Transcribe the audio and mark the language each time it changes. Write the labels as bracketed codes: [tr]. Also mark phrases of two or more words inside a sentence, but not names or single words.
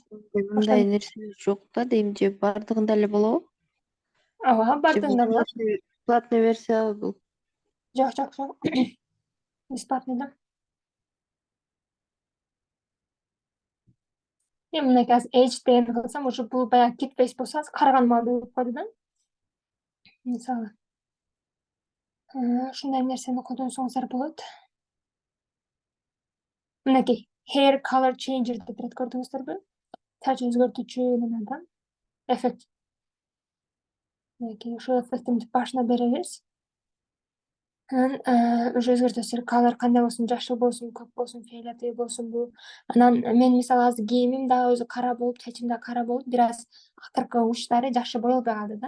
[ky] Мындай нерсе жок да дейм, же бардыгында эле болобу? Ооба, бардыгында болот. Платный версия бул. Жок. Бесплатный да. Эми мынакей азыр Edge дегенди кылсам, уже бул баягы [en] kid face [ky] болсо азыр караган маалда болуп койду да. Мисалы. Ушундай нерсени колдонсоңуздар болот. Мынакей [en] hair color changer [ky] деп турат, көрдүңүздөрбү? Чач өзгөртүүчү неме да. Эффект. Мынакей ушул эффектин башына беребиз. Анан уже өзгөртөсүздөр, color кандай болсун, жашыл болсун, көк болсун, фиолетовый болсун бул. Анан мен мисалы азыр кийимим дагы өзү кара болуп, чачым да кара болуп, бир аз акыркы учлары жакшы боелбой калды да.